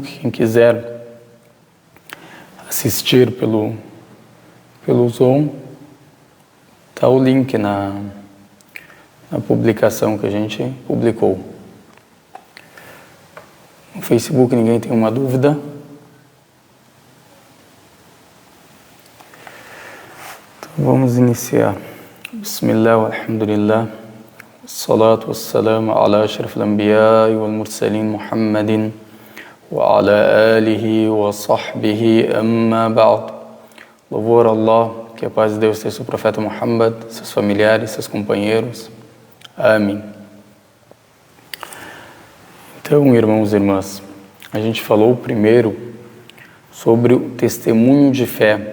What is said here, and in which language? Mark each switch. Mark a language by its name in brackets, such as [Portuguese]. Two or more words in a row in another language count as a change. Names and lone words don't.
[Portuguese] Quem quiser assistir pelo Zoom, está o link na publicação que a gente publicou. No Facebook ninguém tem uma dúvida? Vamos iniciar. [Arabic] بسم الله، الحمد لله، الصلاة والسلام على أشرف الأنبياء والمرسلين محمد وعلى آله وصحبه أما بعد. [Portuguese] Louvor a Allah, que a paz de Deus esteja sobre o profeta Muhammad, seus familiares, seus companheiros. Amém. Então, irmãos e irmãs, a gente falou primeiro sobre o testemunho de fé.